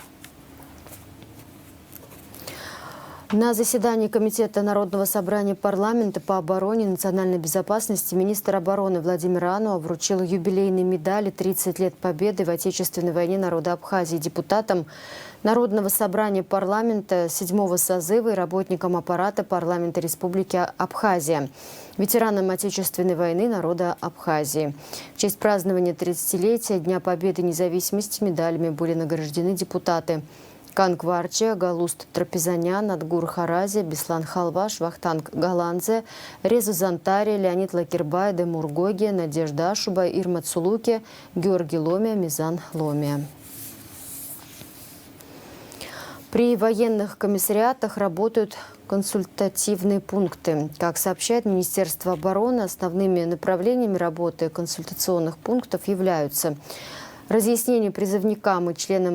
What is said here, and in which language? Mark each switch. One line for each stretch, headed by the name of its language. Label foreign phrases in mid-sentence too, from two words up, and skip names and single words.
Russian: На заседании Комитета Народного собрания парламента по обороне и национальной безопасности министр обороны Владимир Ано вручил юбилейные медали «30 лет Победы в Отечественной войне народа Абхазии» депутатам Народного собрания парламента 7-го созыва и работникам аппарата парламента Республики Абхазия, ветеранам Отечественной войны народа Абхазии. В честь празднования 30-летия Дня Победы и независимости медалями были награждены депутаты Кангварче, Галуст Трапезанян, Адгур Харази, Беслан Халваш, Вахтанг Галанзе, Резу Зантари, Леонид Лакирбай, Демур Гоги, Надежда Ашуба, Ирма Цулуки, Георгий Ломия, Мизан Ломия. При военных комиссариатах работают консультативные пункты. Как сообщает Министерство обороны, основными направлениями работы консультационных пунктов являются разъяснение призывникам и членам